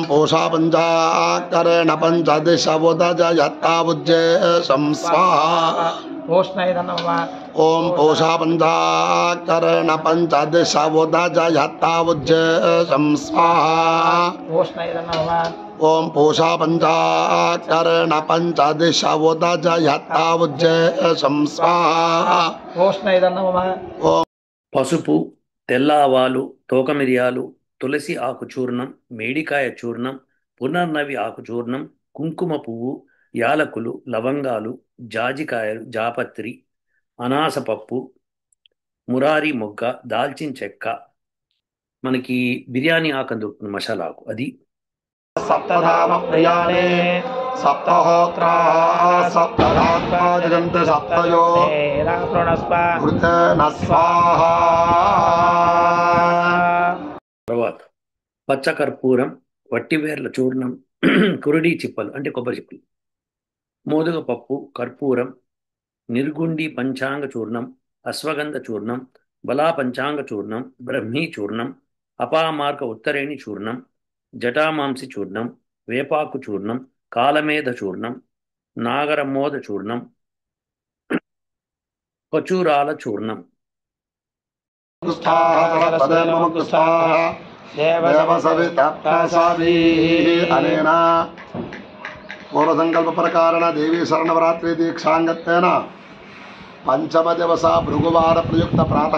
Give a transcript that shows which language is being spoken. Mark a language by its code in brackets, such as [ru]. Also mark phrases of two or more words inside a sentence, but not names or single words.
[sa] पूषा पञ्चाकरेण पञ्चदिश उदजयत्तावुज्ये शं स्वाहा ओं पूषा पञ्चाकरेण पञ्चदिश उदजयत्तावुज्ये शं स्वाहा ओं पूषा पञ्चाकरेण पञ्चदिश उदजयत्तावुज्ये शं स्वाहा ओं [te] పసుపు, తెల్ల ఆవాలు, తోక మిరియాలు, తులసి ఆకు చూర్ణం, మేడికాయ చూర్ణం, పునర్నవి ఆకు చూర్ణం, కుంకుమ పువ్వు, యాలకులు, లవంగాలు, జాజికాయలు, జాపత్రి, అనాసపప్పు, మురారి మొగ్గ, దాల్చిన చెక్క, మనకి బిర్యానీ ఆకు దొరుకుతుంది మసాలా ఆకు అది, [sa] सप्तधाम प्रियाणे सप्तहोत्रा सप्तधात्मा जगन्त सप्तयो घृतेन स्वाहा [te] తర్వాత పచ్చకర్పూరం, వట్టివేర్ల చూర్ణం, కురిడి చిప్పలు అంటే కొబ్బరి చిప్పలు, మోదుగ పప్పు, కర్పూరం, నిర్గుండి పంచాంగ చూర్ణం, అశ్వగంధ చూర్ణం, బలా పంచాంగ చూర్ణం, బ్రహ్మీ చూర్ణం, అపామార్క ఉత్తరేణి చూర్ణం, జటామాంసి చూర్ణం, వేపాకు చూర్ణం, కాలమేధ చూర్ణం, నాగరమోద చూర్ణం, ఖచూరాల చూర్ణం. [sa] अनेन पूर्वसङ्कल्प प्रकारेण देवी शरणवरात्रि दीक्षाङ्गत्वेन पंचम दिवस भृगुवार प्रयुक्त प्रातः